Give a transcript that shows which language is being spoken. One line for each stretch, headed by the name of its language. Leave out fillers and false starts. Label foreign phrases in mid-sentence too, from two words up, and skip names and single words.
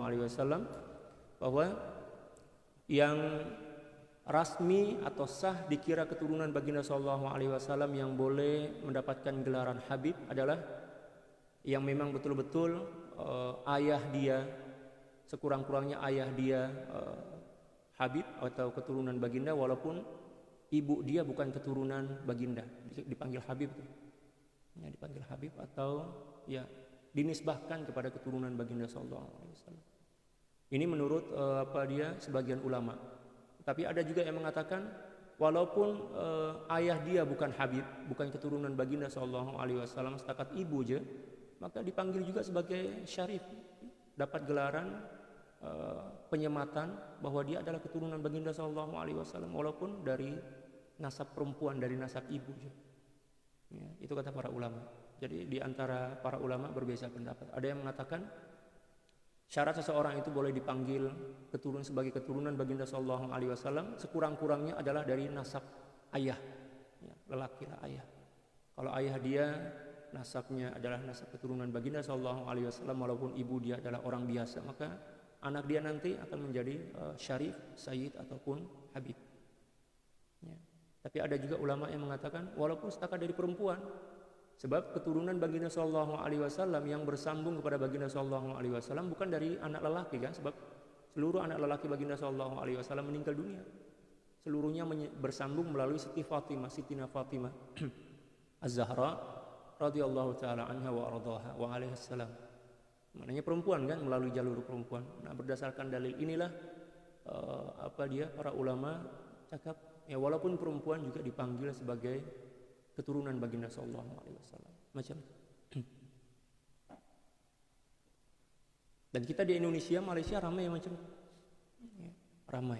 Arabic: عليه وسلم,
Malay: bahwa yang rasmi atau sah dikira keturunan baginda
Arabic: صلى الله عليه وسلم
Malay: yang boleh mendapatkan gelaran Habib adalah yang memang betul-betul ayah dia, sekurang-kurangnya ayah dia Habib atau keturunan baginda, walaupun ibu dia bukan keturunan baginda, dipanggil Habib. Ya, dipanggil Habib atau ya dinisbahkan kepada keturunan baginda
Arabic: صلى الله عليه وسلم.
Malay: Ini menurut sebagian ulama. Tapi ada juga yang mengatakan walaupun ayah dia bukan Habib, bukan keturunan baginda
Arabic: صلى الله عليه وسلم,
Malay: setakat ibu aja, maka dipanggil juga sebagai Syarif, dapat gelaran penyematan bahwa dia adalah keturunan baginda
Arabic: صلى الله عليه وسلم
Malay: walaupun dari nasab perempuan, dari nasab ibu aja. Ya, itu kata para ulama. Jadi di antara para ulama berbeda pendapat. Ada yang mengatakan syarat seseorang itu boleh dipanggil sebagai keturunan baginda
Arabic: صلى الله عليه وسلم
Malay: sekurang-kurangnya adalah dari nasab ayah. Ya, lelaki lah ayah. Kalau ayah dia nasabnya adalah nasab keturunan baginda
Arabic: صلى الله عليه وسلم
Malay: walaupun ibu dia adalah orang biasa, maka anak dia nanti akan menjadi Syarif, Sayyid ataupun Habib. Ya. Tapi ada juga ulama yang mengatakan walaupun setakat dari perempuan, sebab keturunan baginda
Arabic: صلى الله عليه وسلم
Malay: yang bersambung kepada baginda
Arabic: صلى الله عليه وسلم
Malay: bukan dari anak lelaki kan, sebab seluruh anak lelaki baginda
Arabic: صلى الله عليه وسلم
Malay: meninggal dunia. Seluruhnya bersambung melalui Sitina Fatimah Az-Zahra
Arabic: رضي الله تعالى عنها وأرضاها وعليه السلام.
Malay: Maknanya perempuan kan, melalui jalur perempuan. Nah, berdasarkan dalil inilah para ulama cakap ya, walaupun perempuan juga dipanggil sebagai keturunan baginda
Arabic: صلى الله عليه وسلم.
Malay: Macam dan kita di Indonesia, Malaysia ramai macam ya, ramai.